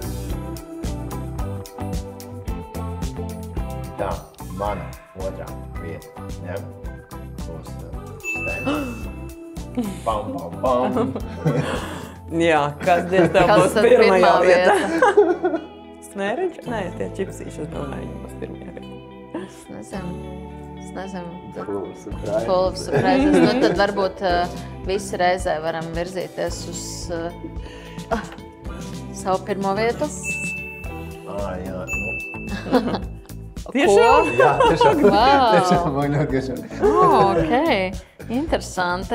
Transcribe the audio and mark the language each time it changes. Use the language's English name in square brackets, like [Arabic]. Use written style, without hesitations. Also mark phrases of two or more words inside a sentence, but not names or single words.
[Latvian] Tā, mana 2. vieta. Ja? Būs stēns. Pam. Jā, kas diez tev būs pirmajā vieta? Smēriņš? Nē, tie čipsīši, es domāju, viņi būs pirmajā vieta. Es nezinu. [English] Full of surprises. Full of surprises. [Latvian] Nu, tad varbūt visi reizē varam virzīties uz savu pirmo vietu. Jā, nu. Tiešām? Jā, tiešām. Wow. Man ļoti tiešām. Ok, interesanti.